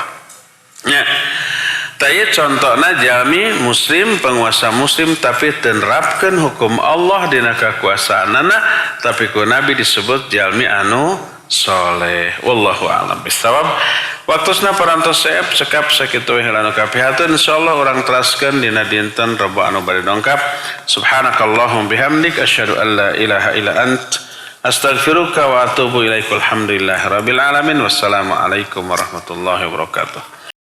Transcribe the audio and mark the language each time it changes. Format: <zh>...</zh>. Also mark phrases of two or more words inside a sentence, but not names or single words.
<su>Nya taya contohna jalmi muslim, penguasa muslim tapi teu nerapkeun hukum Allah dina kakuasaanana, tapi ku Nabi disebut jalmi anu soleh.</su> <ar>والله أعلم بالصواب.</ar> <su>Waktosna parantos seep cekap sakitu we anu kapihateun, insyaallah urang teraskeun dina dinten Rebo anu bari dongkap.</su> <ar>سبحانك اللهم وبحمدك أشهد أن لا إله إلا أنت أستغفرك وأتوب إليك. الحمد لله رب العالمين. والسلام عليكم ورحمة الله وبركاته.</ar>